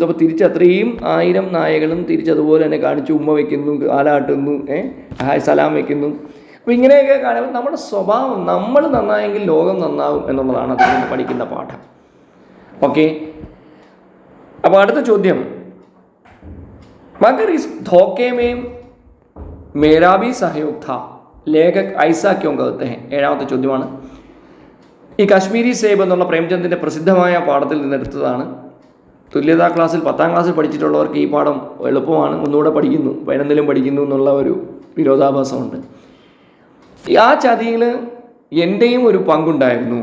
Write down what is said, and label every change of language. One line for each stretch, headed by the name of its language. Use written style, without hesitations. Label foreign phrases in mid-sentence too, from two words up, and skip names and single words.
Malayalam: അപ്പോൾ തിരിച്ച് അത്രയും 1000 നായകളും തിരിച്ചതുപോലെ തന്നെ കാണിച്ചു, ഉമ്മ വയ്ക്കുന്നു, കാലാട്ടുന്നു, ഹായ് സലാം വയ്ക്കുന്നു. അപ്പോൾ ഇങ്ങനെയൊക്കെ കാണുമ്പോൾ നമ്മുടെ സ്വഭാവം, നമ്മൾ നന്നായെങ്കിൽ ലോകം നന്നാവും എന്നുള്ളതാണ് അതിൽ നിന്ന് പഠിക്കുന്ന പാഠം. ഓക്കെ, അപ്പോൾ അടുത്ത ചോദ്യം,
Hindi: मगर इस धोखे में मेरा भी सहयोग था लेखक ऐसा क्यों कहते हैं.
Malayalam: 7ാമത്തെ ചോദ്യമാണ്. ഈ കശ്മീരി സേബ് എന്നുള്ള പ്രേംചന്ദിൻ്റെ പ്രസിദ്ധമായ പാഠത്തിൽ നിന്നെടുത്തതാണ്. തുല്യതാ ക്ലാസ്സിൽ 10ാം ക്ലാസ്സിൽ പഠിച്ചിട്ടുള്ളവർക്ക് ഈ പാഠം എളുപ്പമാണ്, ഒന്നുകൂടെ പഠിക്കുന്നു, 11ലും പഠിക്കുന്നു എന്നുള്ള ഒരു വിരോധാഭാസമുണ്ട്. ആ ചതിയിൽ എൻ്റെയും ഒരു പങ്കുണ്ടായിരുന്നു.